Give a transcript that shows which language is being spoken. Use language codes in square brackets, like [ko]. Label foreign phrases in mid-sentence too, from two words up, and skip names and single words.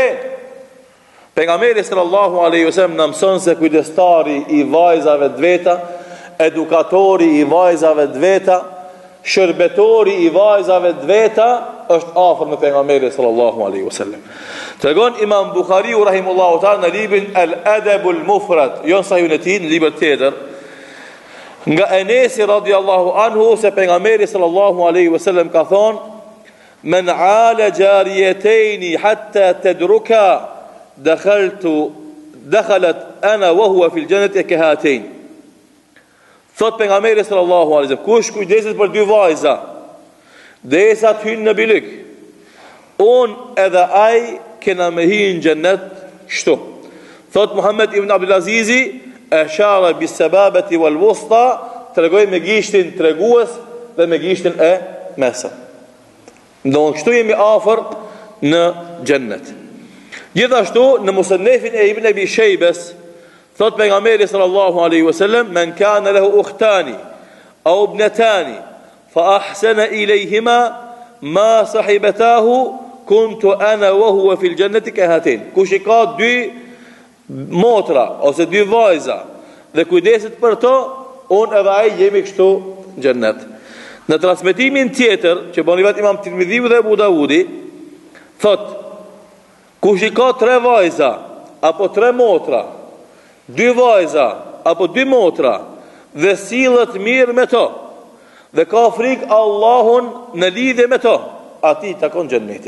[sq] Pejgamberi [ar] صلى الله عليه وسلم [sq] na mëson se kujdestari i vajzave të veta, edukatori i vajzave të veta, shërbetori i vajzave të veta është afër me pejgamberin [ar] صلى الله عليه وسلم. [sq] Tregon Imam Buhariu [ar] رحمه الله تعالى [sq] në librin Al-Adabul Mufrad, jo sahihun e tij, në libër tjetër, nga Enesi [ar] رضي الله عنه [sq] se pejgamberi [ar] صلى الله عليه وسلم [sq] ka thonë: [ar] "من عال جاريتين حتى تدركا دخلت أنا وهو في الجنة كهاتين." [sq] Thot pejgamberi [ar] صلى الله عليه وسلم, [sq] kush kujdeset për dy vajza derisa të hynë në bilyk, unë edhe ai kena me hi në gjennet kështu. Thot Muhammed ibn Abdulazizi, [ar] أشار بالسبابة والوسطى, [sq] tregoi me gishtin tregues dhe me gishtin e mesëm. Do kështu jemi afër në gjennet. Gjithashtu në musannefin e Ibn Abi Shaybes thot pejgamberi [ar] صلى الله عليه وسلم: "من كان له أختان أو ابنتان فأحسن إليهما ما صحبتاه كنت أنا وهو في الجنة كهاتين." [sq] Kush i ka dy motra ose dy vajza dhe kujdeset për to, unë edhe ai jemi kështu në xhennet. Në transmetimin tjetër që bën vetë Imam Tirmidhiu dhe Abu Davudi, thot: kush i ka 3 vajza apo 3 motra, 2 vajza apo 2 motra dhe sillet mirë me to dhe ka frikë Allahun në lidhje me to, ati takon xhenneti.